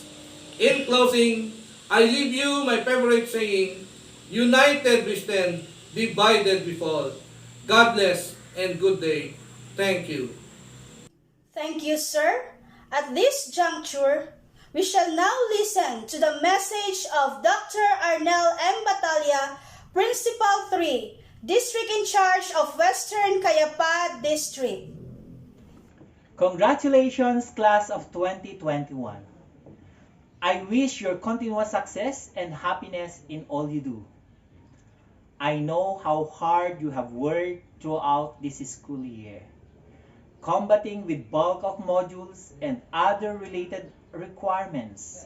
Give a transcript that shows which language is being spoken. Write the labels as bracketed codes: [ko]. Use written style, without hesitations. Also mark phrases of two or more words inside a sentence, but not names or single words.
[en] In closing, I leave you my favorite saying, united we stand, divided we fall. God bless and good day. Thank you. Thank you, sir. At this juncture, we shall now listen to the message of Dr. Arnel M. Batalya, Principal 3, District in charge of Western Kayapa District. Congratulations, class of 2021. I wish your continuous success and happiness in all you do. I know how hard you have worked throughout this school year, combating with bulk of modules and other related requirements.